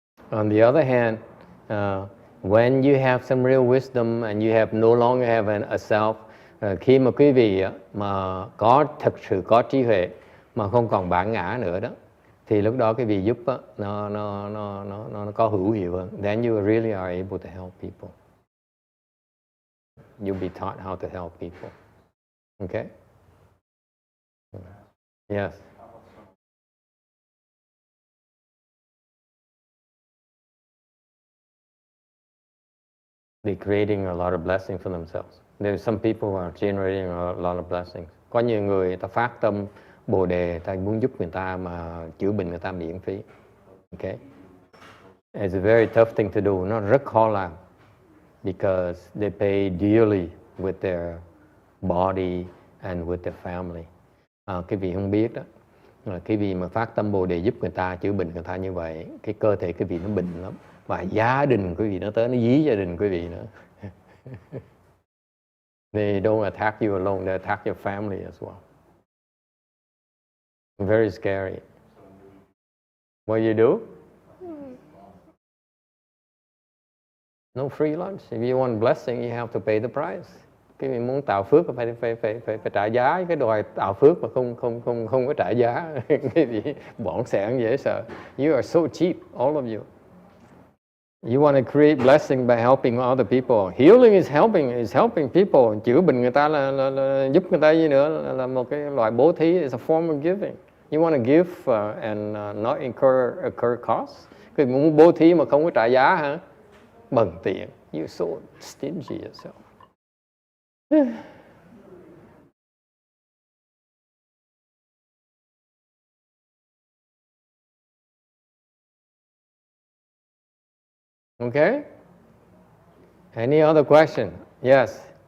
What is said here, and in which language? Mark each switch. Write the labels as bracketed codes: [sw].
[en] On the other hand, when you have some real wisdom and you have no longer have a self, [vi] khi mà quý vị mà thực sự có trí huệ mà không còn bản ngã nữa đó, thì lúc đó cái vị giúp nó có hữu hiệu hơn. [en] Then you really are able to help people. You'll be taught how to help people. Okay? Yes. They're creating a lot of blessings for themselves. There's some people who are generating a lot of blessings. [vi] Có nhiều người ta phát tâm Bồ đề, ta muốn giúp người ta mà chữa bệnh người ta miễn phí. [en] Okay? It's a very tough thing to do. [vi] Nó rất khó làm. [en] Because they pay dearly with their body and with their family. [vi] Cái vị không biết đó. Cái vị mà phát tâm Bồ Đề giúp người ta chữa bệnh người ta như vậy, cái cơ thể cái vị nó bệnh lắm, và gia đình quý vị nó tới nó dí gia đình quý vị nữa. [en] They don't attack you alone, they attack your family as well. Very scary. What you do? No free lunch. If you want blessing, you have to pay the price. [vi] Cái mình muốn tạo phước phải trả giá. Cái đòi tạo phước mà không có trả giá, cái gì bỏng sẻn dễ sợ. [en] You are so cheap, all of you. You want to create blessing by helping other people. Healing is helping people. [vi] Chữa bệnh người ta là giúp người ta gì nữa, là một cái loại bố thí, [en] is a form of giving. You want to give and not incur costs. [vi] Cái muốn bố thí mà không có trả giá hả? Bần tiện. [en] You're so stingy yourself. Okay? Any other question? Yes.